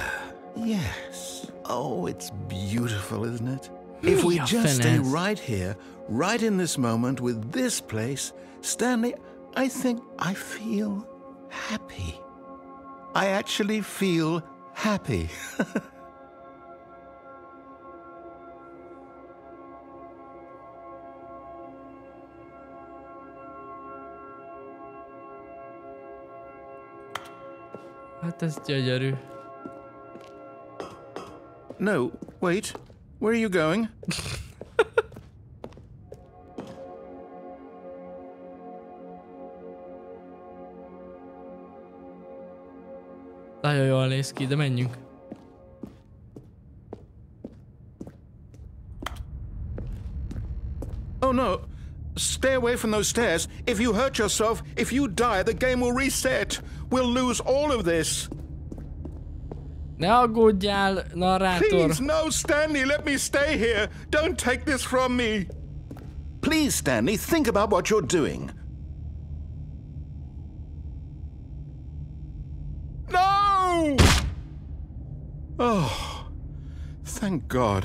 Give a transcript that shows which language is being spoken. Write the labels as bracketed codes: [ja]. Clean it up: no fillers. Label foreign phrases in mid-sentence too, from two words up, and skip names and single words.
[en] Yes. Oh, it's beautiful, isn't it? If we just stay right here, right in this moment with this place, Stanley, I think I feel happy. I actually feel happy. [hu] Hát ez gyönyörű. [en] No, wait. Where are you going? [hu] Nagyon jól néz ki, de menjünk. [en] Oh no. Stay away from those stairs. If you hurt yourself, if you die, the game will reset. We'll lose all of this. [hu] Ne aggódjál, narrátor. [en] Please, no, Stanley, let me stay here. Don't take this from me. Please, Stanley, think about what you're doing. No! Oh, thank God.